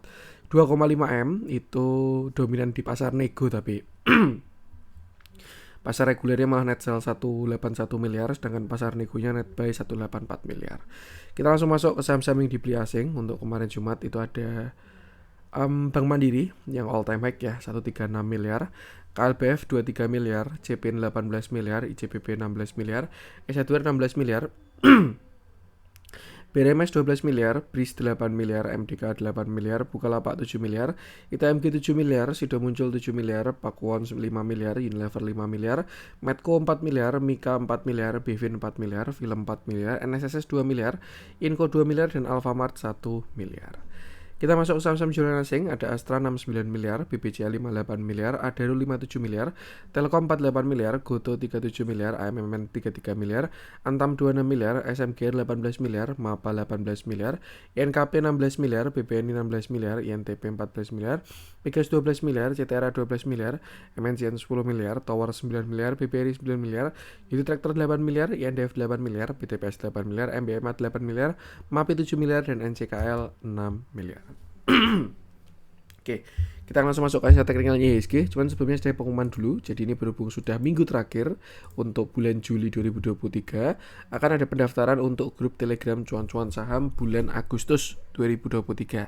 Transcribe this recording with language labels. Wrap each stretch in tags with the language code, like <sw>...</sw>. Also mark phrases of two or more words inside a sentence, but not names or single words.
<id>2,5 M itu dominan di pasar nego, tapi pasar regulernya malah</id> <en>net sell</en> <id>181 miliar, sedangkan pasar negonya</id> <en>net buy</en> <id>184 miliar. Kita langsung masuk ke saham-saham yang dibeli asing. Untuk kemarin Jumat itu ada Bank Mandiri yang</id> <en>all time high</en> <id>ya, 136 miliar, KLBF 23 miliar, CPN 18 miliar, ICBP 16 miliar, S1 16 miliar, BRMS 12 miliar, BRIS 8 miliar, MDK 8 miliar, Bukalapak 7 miliar, ITMG 7 miliar, Sido Muncul 7 miliar, Pakuwon 5 miliar, Unilever 5 miliar, Medco 4 miliar, Mika 4 miliar, Bevin 4 miliar, Film 4 miliar, NSSS 2 miliar, Inco 2 miliar, dan Alfamart 1 miliar. Kita masuk ke saham-saham jualan asing, ada Astra 69 miliar, BBCA 58 miliar, Adaro 57 miliar, Telkom 48 miliar, Goto 37 miliar, AMMN 33 miliar, Antam 26 miliar, SMG 18 miliar, MAPA 18 miliar, INKP 16 miliar, BPNI 16 miliar, INTP 14 miliar, Migas 12 miliar, CTRA 12 miliar, MNCN 10 miliar, Tower 9 miliar, BPRI 9 miliar, Unitractor 8 miliar, INDF 8 miliar, BTPS 8 miliar, MBMA 8 miliar, MAPI 7 miliar, dan NCKL 6 miliar. Oke, kita langsung masuk ke teknikalnya ISG. Cuman sebelumnya saya pengumuman dulu. Jadi ini berhubung sudah minggu terakhir untuk bulan Juli 2023, akan ada pendaftaran untuk grup Telegram cuan-cuan saham bulan Agustus 2023.</id>